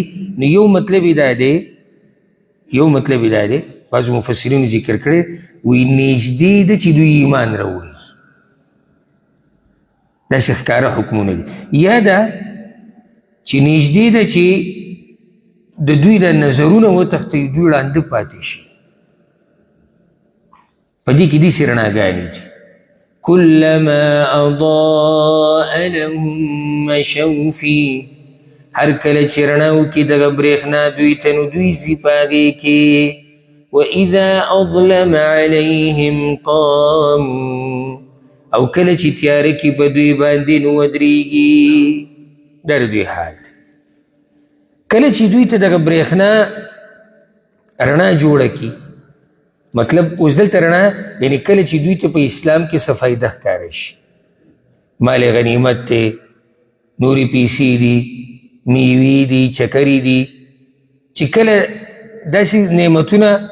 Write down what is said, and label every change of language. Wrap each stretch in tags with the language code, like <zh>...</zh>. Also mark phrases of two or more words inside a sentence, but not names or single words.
<ps>نو یو مطلب یې دا دی، یو مطلب یې دا دی، بعضو مفسرینو ذکر کړی، وایي نږدې ده چې دوی ایمان راوړي. داسې ښکاره حکمونه دي. یا ده چې نږدې ده چې د دوی د نظرونه وتښتوي دوی ړانده پاتې شي په دې کې داسې رڼاګانې دي كلما</ps> <ar>اضاء لهم مشوا فيه</ar> <ps>هر کله چې رڼا وکړي دغه برېښنا دوی ته نو دوی ځي په هغې کې</ps> <ar>واذا اظلم عليهم قاموا</ar> <ps>او کله چې تیاره کې په دوی باندې نو ودرېږي دا د دوی حال دی کله چې دوی ته دغه برېښنا رڼا جوړه کړي مطلب اوس دلته رڼا یعنې کله چې دوی ته په اسلام کې څه فایده ښکاره شي مال غنیمت دی نورې پیسې دي میوې دي چکرې دي چې کله داسې نعمتونه</ps>